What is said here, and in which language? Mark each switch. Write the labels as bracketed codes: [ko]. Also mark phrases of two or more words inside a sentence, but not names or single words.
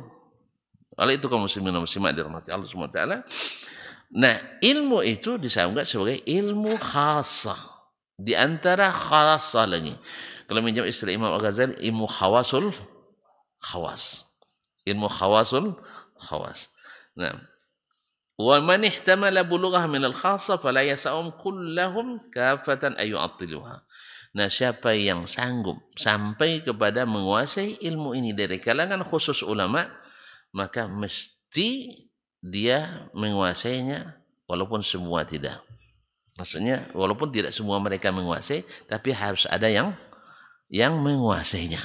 [id] Oleh itu kaum muslimin dan muslimat dirahmati Allah [ar] سبحانه وتعالى. [id] Nah, ilmu itu disebut sebagai ilmu khasah. Di antara khasah lagi. Kalau minjam istilah Imam Al-Ghazali, ilmu [ar] خواص الخواص. [id] Ilmu [ar] خواص الخواص. [id] Nah, [ar] ومن احتمل بلوغه من الخاصة فلا يسع كلهم كافة أن يعطلوها. [id] Nah, siapa yang sanggup sampai kepada menguasai ilmu ini dari kalangan khusus ulama, maka mesti dia menguasainya walaupun semua tidak. Maksudnya walaupun tidak semua mereka menguasai, tapi harus ada yang menguasainya.